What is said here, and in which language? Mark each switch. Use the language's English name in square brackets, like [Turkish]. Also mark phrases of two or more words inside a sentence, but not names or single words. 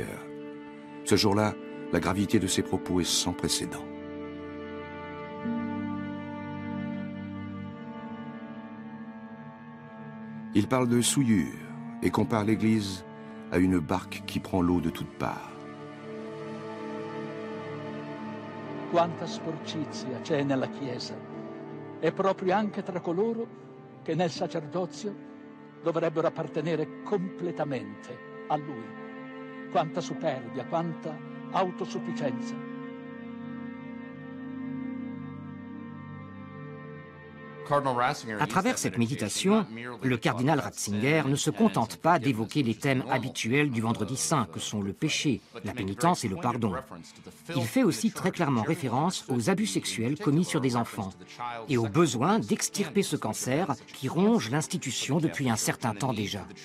[French] Ce jour-là, la gravité de ses propos est sans précédent. Il parle de souillure et compare l'Église à une barque qui prend l'eau de toutes parts. [Italian] Quanta sporcizia c'è nella Chiesa, e proprio anche tra coloro che nel sacerdozio dovrebbero appartenere completamente a Lui. Quanta superbia, quanta autosufficienza. [French] À travers cette méditation, le cardinal Ratzinger ne se contente pas d'évoquer les thèmes habituels du Vendredi Saint, que sont le péché, la pénitence et le pardon. Il fait aussi très clairement référence aux abus sexuels commis sur des enfants et au besoin d'extirper ce cancer qui ronge l'institution depuis un certain temps déjà.